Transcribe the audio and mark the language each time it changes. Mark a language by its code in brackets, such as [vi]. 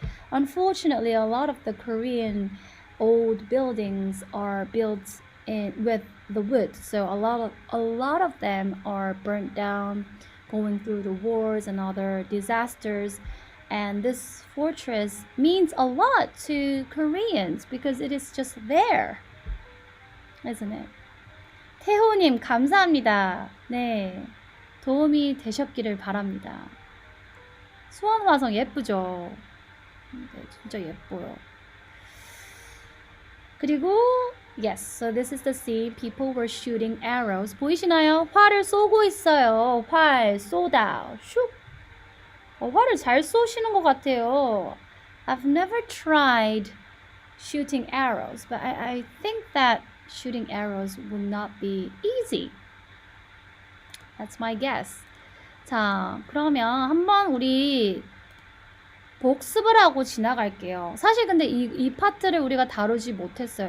[en] Unfortunately, a lot of the Korean old buildings are built with the wood, so a lot of them are burnt down, going through the wars and other disasters. And this fortress means a lot to Koreans because it is just there, isn't it? [ko] 태호님 감사합니다. 네, 도움이 되셨기를 바랍니다. 수원 화성 예쁘죠? 네, 진짜 예뻐요. [en] 그리고 yes, so this is the scene. People were shooting arrows. [ko] 보이시나요? 활을 쏘고 있어요. 활 쏘다. 슉. 활을 잘 쏘시는 것 같아요. [en] I've never tried shooting arrows, but I think that shooting arrows would not be easy. That's my guess. [ko] 자, 그러면 한번 우리 복습을 하고 지나갈게요. 사실 근데 이 파트를 우리가 다루지 못했어요.